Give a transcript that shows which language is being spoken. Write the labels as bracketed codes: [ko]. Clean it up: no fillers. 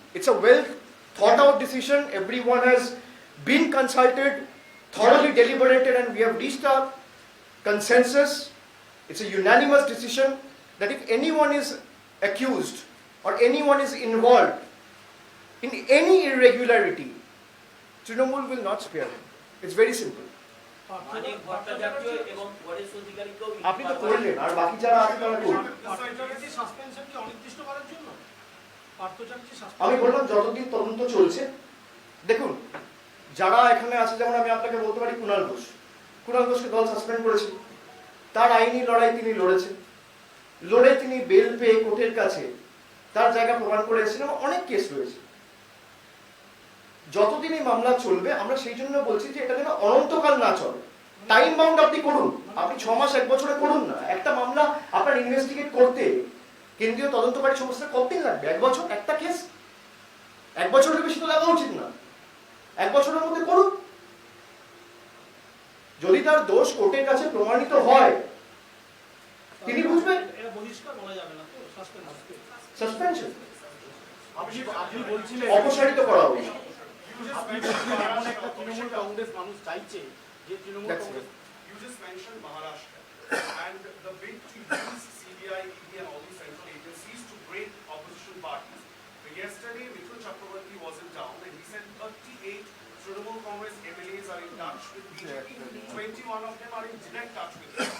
[en] It's a well thought out decision. Everyone has been consulted, thoroughly deliberated, and we have reached a consensus. It's a unanimous decision that if anyone is accused or anyone is involved in any irregularity, Trinamool will not spare him. It's very simple. [bn] মানে ভট্টাচার্য এবং গণেশ অধিকারীকেও আপনি তো করলেন আর বাকি যারা আছে তারা করুন। আমি বললাম যতদিন তদন্ত চলছে, দেখুন যারা এখানে আছে, যেমন আমি আপনাকে বলতে পারি কুণাল ঘোষকে দল সাসপেন্ড করেছে, তার আইনি লড়াই তিনি লড়েছেন, লড়ে তিনি বেল পেয়ে কোর্টের কাছে তার জায়গা প্রমাণ করে এসেছেন। অনেক কেস রয়েছে। যতদিন এই মামলা চলবে আমরা সেই জন্য বলছি যে এটা যেন অনন্তকাল না চলে। টাইম বাউন্ড আপনি করুন, আপনি 6 মাস 1 বছরে করুন না। একটা মামলা আপনার ইনভেস্টিগেট করতে কেন্দ্রীয় তদন্তকারী সংস্থা কতদিন লাগবে? 1 বছর একটা কেস? 1 বছরের বেশি তো লাগা উচিত না। 1 বছরের মধ্যে করুন। যদি তার দোষ কোর্টের কাছে প্রমাণিত হয় তিনি বুঝবেন। এটা বহিষ্কার বলা যাবে না তো, সাসপেনশন আপনি বলছিলেন অপসারিত করা হবে। এমন একটা তৃণমূল কংগ্রেস মানুষ চাইছে যে Trinamool Congress [en] You just mentioned Maharashtra and the bid to use CBI, ED and all these central agencies to break opposition parties. But yesterday, Mithun Chakraborty was in town and he said 38 Trinamool Congress MLAs are in touch with BJP. 21 of them are in direct touch with them.